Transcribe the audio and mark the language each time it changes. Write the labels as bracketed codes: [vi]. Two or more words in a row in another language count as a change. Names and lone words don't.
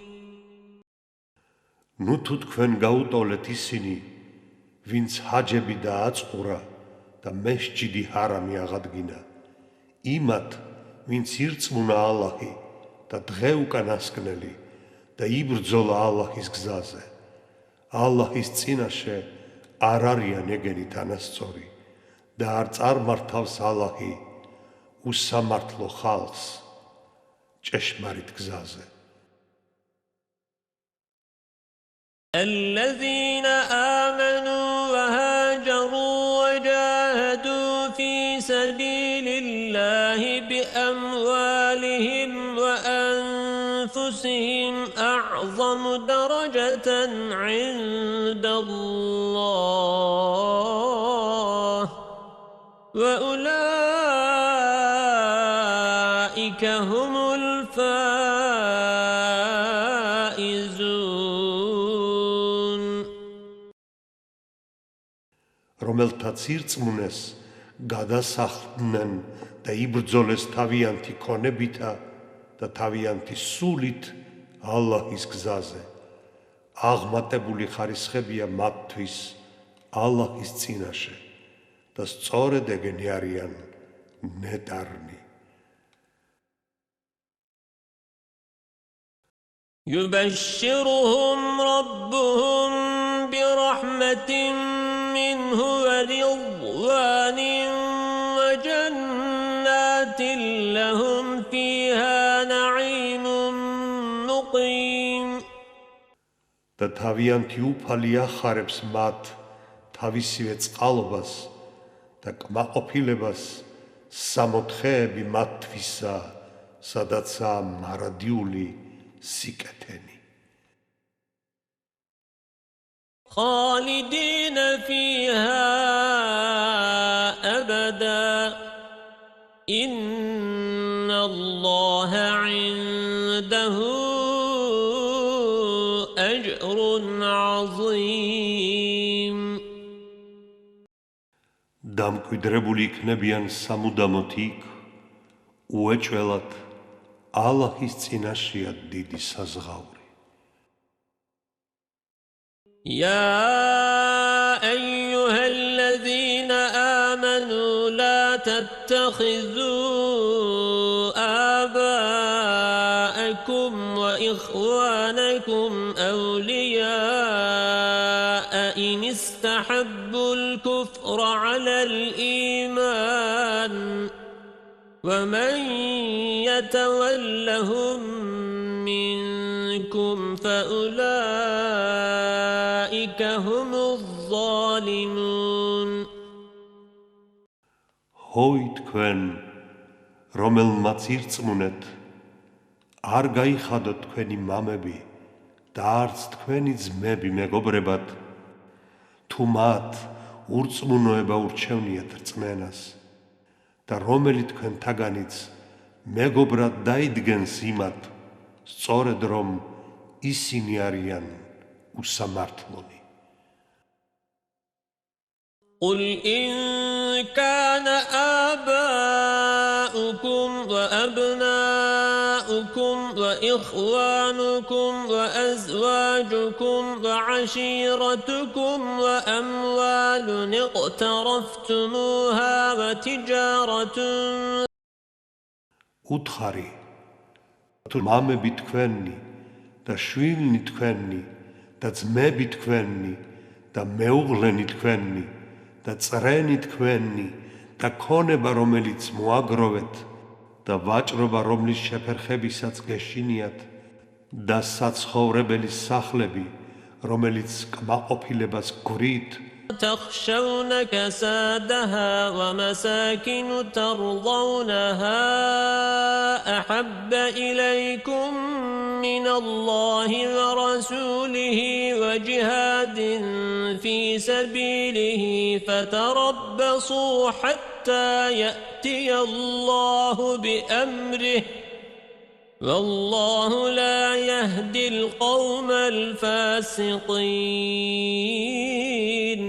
[ka] ნუ თუ თქვენ გაუტოლეთ ისინი, ვინც ჰაჯები დააწყურა და მესჯიდი ჰარამი აღადგინა, იმათ, ვინც ირწმუნა ალლაჰი და დღე უკანასკნელი და იბრძოლა ალლაჰის გზაზე. ალლაჰის წინაშე არ არიან ეგენი თანასწორი და არ წარმართავს ალლაჰი უსამართლო ხალხს ჭეშმარიტ გზაზე. [ar] الذين آمنوا وهاجروا وجاهدوا في سبيل الله بأموالهم وأنفسهم أعظم درجة عند الله وأولئك هم الفائزون. [ka] რომელთაც ირწმუნეს, გადასახლდნენ და იბრძოლეს თავიანთი ქონებითა და თავიანთი სულით ალლაჰის გზაზე. აღმატებული ხარისხებია მათთვის ალლაჰის წინაშე და სწორედ ეგენი არიან ნეტარნი. [ar] يبشرهم ربهم برحمة منه ورضوان وجنات لهم فيها نعيم مقيم. [ka] და თავიანთი უფალი ახარებს მათ თავისივე წყალობას და კმაყოფილებას სამოთხეები მათთვისა, სადაცაა მარადიული სიკეთენი. [ar] خالدين فيها أبدا إن الله عنده أجر عظيم. [ka] დამკვიდრებული იქნებიან სამუდამოდ იქ, უეჭველად ალლაჰის წინაშეა დიდი საზღაური. [ar] يا أيها الذين آمنوا لا تتخذوا آباءكم وإخوانكم أولياء إن استحبوا الكفر على الإيمان ومن يتولهم منكم فأولئك هم الظالمون. [ka] ჰოი თქვენ, რომელმაც ირწმუნეთ, არ გაიხადოთ თქვენი მამები და არც თქვენი ძმები მეგობრებად, თუ მათ ურწმუნოება ურჩევნიათ რწმენას და რომელი თქვენთაგანიც მეგობრად დაიდგენს იმათ, სწორედ რომ ისინი არიან უსამართლონი. [ar] قل إن كان آباؤكم وأبناؤكم وإخوانكم وأزواجكم وعشيرتكم وأموال اقترفتموها وتجارة [ka] უთხარი თუ მამები თქვენი და შვილნი თქვენი და ძმები თქვენი და მეუღლენი თქვენი და წრენი თქვენი და ქონება რომელიც მოაგროვეთ და ვაჭრობა რომლის შეფერხებისაც გეშინიათ და საცხოვრებელი სახლები რომელიც კმაყოფილებას გვრით [ar] تخشون كسادها ومساكن ترضونها أحب إليكم من الله ورسوله وجهاد في سبيله فتربصوا حتى يأتي الله بأمره والله لا يهدي القوم الفاسقين.